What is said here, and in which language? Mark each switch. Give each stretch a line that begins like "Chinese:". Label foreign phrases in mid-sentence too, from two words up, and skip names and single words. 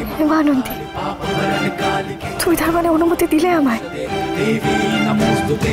Sanskrit: হেমানন্দী, पापहरणि कालिके
Bangla: তুই তার মানে অনুমতি দিলে আমায়?
Sanskrit: देवी नमोस्तुते।